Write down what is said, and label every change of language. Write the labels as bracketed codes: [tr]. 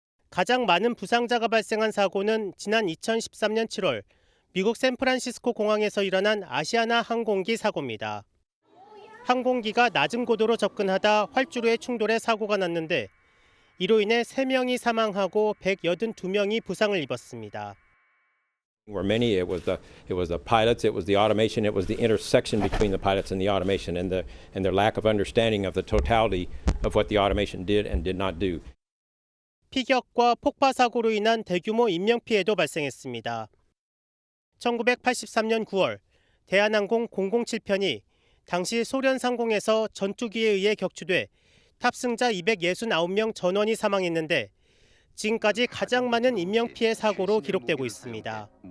[ko] 가장 많은 부상자가 발생한 사고는 지난 2013년 7월 미국 샌프란시스코 공항에서 일어난 아시아나 항공기 사고입니다. 항공기가 낮은 고도로 접근하다 활주로에 충돌해 사고가 났는데 이로 인해 3명이 사망하고 182명이 부상을 입었습니다. [en] Where many it was the pilots, it was the automation, it was the intersection between the pilots and the automation, and their lack of understanding of the totality of what the automation did and did not do. [ko] 피격과 폭파 사고로 인한 대규모 인명 피해도 발생했습니다. 1983년 9월 대한항공 007편이 당시 소련 상공에서 전투기에 의해 격추돼 탑승자 269명 전원이 사망했는데 지금까지 가장 많은 인명피해 사고로 기록되고 있습니다.